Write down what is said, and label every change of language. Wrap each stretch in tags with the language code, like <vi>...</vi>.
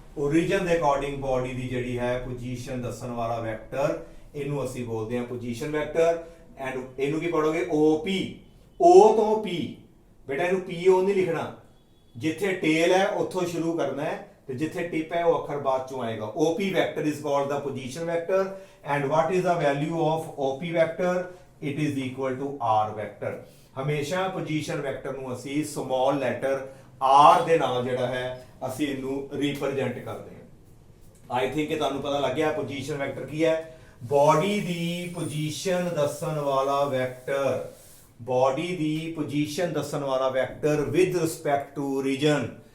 <pa>origin ਦੇ according body ਦੀ ਜਿਹੜੀ ਹੈ ਪੋਜੀਸ਼ਨ ਦੱਸਣ ਵਾਲਾ ਵੈਕਟਰ, ਇਹਨੂੰ ਅਸੀਂ ਬੋਲਦੇ ਹਾਂ ਪੋਜੀਸ਼ਨ ਵੈਕਟਰ। ਐਂਡ ਇਹਨੂੰ ਕੀ ਪੜੋਗੇ OP, O ਤੋਂ P। ਬੇਟਾ ਇਹਨੂੰ PO ਨਹੀਂ ਲਿਖਣਾ, ਜਿੱਥੇ ਟੇਲ ਹੈ ਉੱਥੋਂ ਸ਼ੁਰੂ ਕਰਨਾ ਹੈ ਤੇ ਜਿੱਥੇ ਟਿਪ ਹੈ ਉਹ ਅੱਖਰ ਬਾਅਦ ਚੋਂ ਆਏਗਾ।</pa> <en>OP vector is called the position vector and what is the value of OP vector? It is equal to R vector।</en> <pa>ਹਮੇਸ਼ਾ position vector ਨੂੰ ਅਸੀਂ small letter R ਦੇ ਨਾਲ ਜਿਹੜਾ ਹੈ ਅਸੀਂ ਇਹਨੂੰ ਰਿਪਰੈਜ਼ੈਂਟ ਕਰਦੇ ਹਾਂ।</pa> <en>I think</en> <pa>ਕਿ ਤੁਹਾਨੂੰ ਪਤਾ ਲੱਗ ਗਿਆ position vector ਕੀ ਹੈ। ਬਾਡੀ ਦੀ ਪੋਜੀਸ਼ਨ ਦੱਸਣ ਵਾਲਾ ਵੈਕਟਰ, ਬਾਡੀ ਦੀ ਪੋਜੀਸ਼ਨ ਦੱਸਣ ਵਾਲਾ vector</pa> <en>With respect to origin।</en>